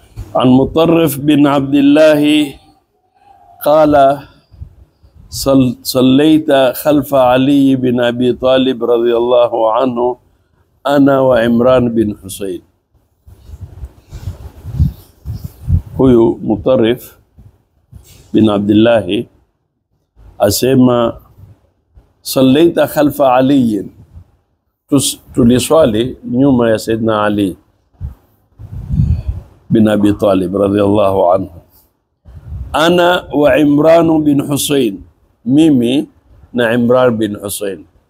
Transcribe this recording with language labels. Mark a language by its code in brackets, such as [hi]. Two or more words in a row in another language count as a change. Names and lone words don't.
[ar] عن مطرف بن عبد الله قال صليت خلف علي بن أبي طالب رضي الله عنه أنا وعمران بن حسين. [sw] Huyu Mutarrif bin Abdillahi asema [ar] صليت خلف علي, [sw] tuliswali nyuma ya Saidna Ali bin Abi Talib [ar] رضي الله عنه, أنا وعمران بن حسين, [sw] mimi na Imran bin Husain.